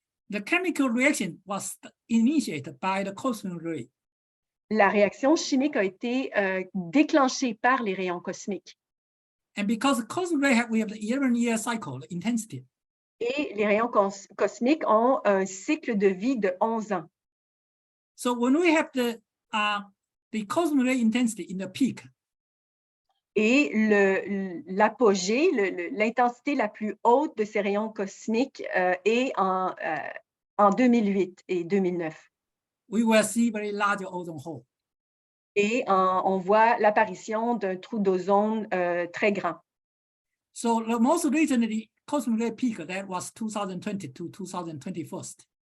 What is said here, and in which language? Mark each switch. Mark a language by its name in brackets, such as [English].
[English] the chemical reaction was initiated by the cosmic ray. [French] la réaction chimique a été déclenchée par les rayons cosmiques. [English] And because the cosmic ray we have the 11-year cycle, the intensity. [French] Et les rayons cosmiques ont un cycle de vie de 11 ans. [English] So when we have the cosmic ray intensity in the peak, [French] et l'apogée, l'intensité la plus haute de ces rayons cosmiques est en 2008 et 2009. [English] we will see very large ozone hole. [French] Et on voit l'apparition d'un trou d'ozone très grand. [English] So the most recently cosmic ray peak that was 2020 to 2021.